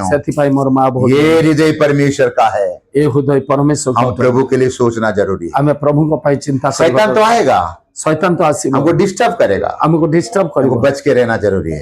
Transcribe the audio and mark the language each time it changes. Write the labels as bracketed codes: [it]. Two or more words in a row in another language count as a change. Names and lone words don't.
[or] ସେଥିପାଇଁ ମୋର ମା ଭଉଣୀ, [hi] ये हृदय परमेश्वर का है, [or] ଏ ହୃଦୟ ପରମେଶ୍ୱର, [hi] हम प्रभु के लिए सोचना जरूरी है। [or] ଆମେ ପ୍ରଭୁଙ୍କ ପାଇଁ ଚିନ୍ତା କରିବା। [hi] शैतान तो आएगा, [or] ଶୈତାନ ତ ଆସିବ, [hi] हमको डिस्टर्ब करेगा, [or] ଆମକୁ ଡିଷ୍ଟର୍ବ [hi] हमको [or] କରିବ। [hi] बच के रहना जरूरी है।